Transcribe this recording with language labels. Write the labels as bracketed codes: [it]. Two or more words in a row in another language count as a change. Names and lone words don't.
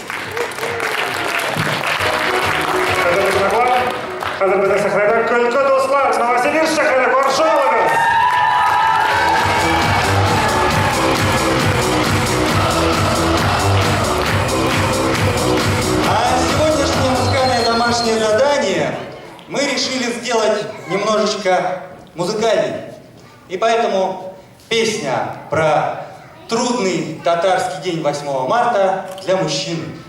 [tt] Хәзер сәхнәдә көлке дуслар, Новосибирск шәһәре, каршы алыгыз. [ru] А сегодняшнее музыкальное домашнее задание мы решили сделать немножечко музыкальней. И поэтому песня про трудный татарский день 8 марта для мужчин.